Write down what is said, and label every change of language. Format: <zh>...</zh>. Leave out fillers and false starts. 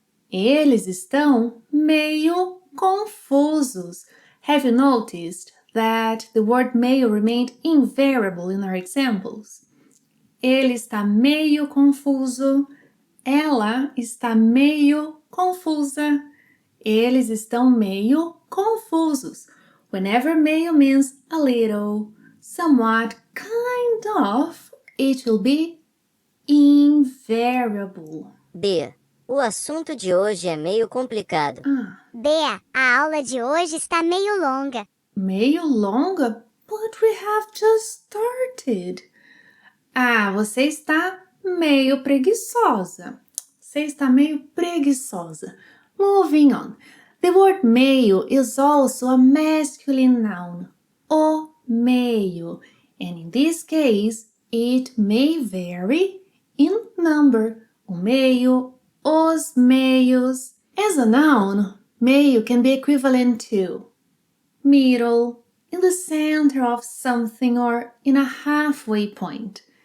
<pt>Eles estão meio confusos.</pt> <en>Have you noticed that the word meio remained invariable in our examples?</en> <pt>Ele está meio confuso. Ela está meio confusa. Eles estão meio confusos.</pt> <en>Whenever meio means a little, somewhat, kind of, it will be invariable. B.</en> <pt>O assunto de hoje é meio complicado. Bea, a aula de hoje está meio longa. Meio longa?</pt> <en>But we have just started.</en> <pt>Você está meio preguiçosa. Você está meio preguiçosa.</pt> <en>Moving on. The word meio is also a masculine noun.</en> <pt>O meio.</pt> <en>And in this case, it may vary in number.</en> <pt>O meio, os meios.</pt> <en>As a noun, meio can be equivalent to middle, in the center of something, or in a halfway point.</en>